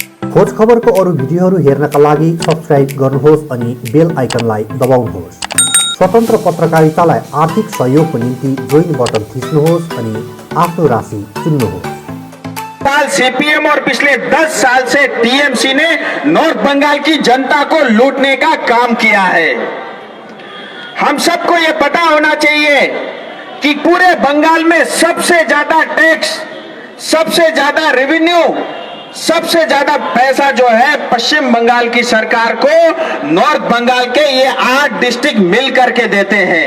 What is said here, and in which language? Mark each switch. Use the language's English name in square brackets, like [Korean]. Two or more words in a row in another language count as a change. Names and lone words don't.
[Nepali] खोज खबरको अरू भिडियोहरू हेर्नका लागि सब्स्क्राइब गर्नुहोस् अनि बेल आइकनलाई दबाउनुहोस्। स्वतन्त्र पत्रकारितालाई आर्थिक सहयोगको निम्ति जोइन बटन थिच्नुहोस् अनि आफ्नो राशि चुन्नुहोस्। [Hindi] साल सीपीएम और पिछले 10 साल से टीएमसी ने नॉर्थ बंगाल की जनता को लूटने का काम किया है। हम सबको ये पता होना चाहिए कि पूरे बंगाल में सबसे ज्यादा टैक्स, सबसे ज्यादा रेवेन्यू, सबसे ज्यादा पैसा जो है पश्चिम बंगाल की सरकार को नॉर्थ बंगाल के ये 8 डिस्ट्रिक्ट मिल करके देते हैं।